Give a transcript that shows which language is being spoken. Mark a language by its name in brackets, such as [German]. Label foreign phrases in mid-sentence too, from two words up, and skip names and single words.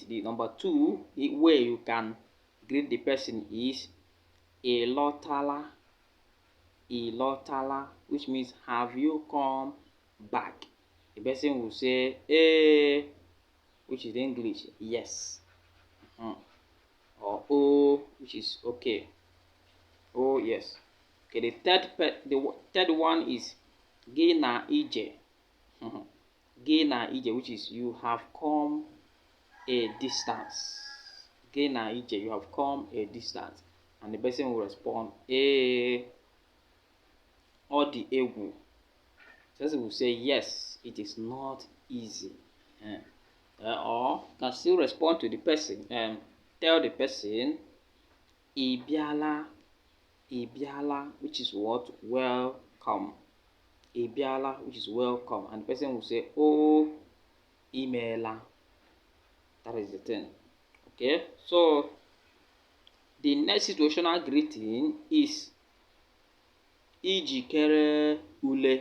[English] The number 2 way you can greet the person is ịlọtala, which means have you come back. The person will say which is English, yes. Or oh, which is okay. Oh, yes. Okay, the third one is [Igbo] gị na ije. Gị na ije, [English] which is you have come a distance. [Igbo] Gị na ije, [English] you have come a distance. And the person will respond [Igbo] ọ dị egwu. [English] The person will say yes, it is not easy. Or can still respond to the person and tell the person [Igbo] ị bịala, [English] which is what? Welcome. Ebiala, which is welcome, and the person will say, oh, imeela. That is the thing. Okay, so the next situational greeting is [Igbo] ijikere ule.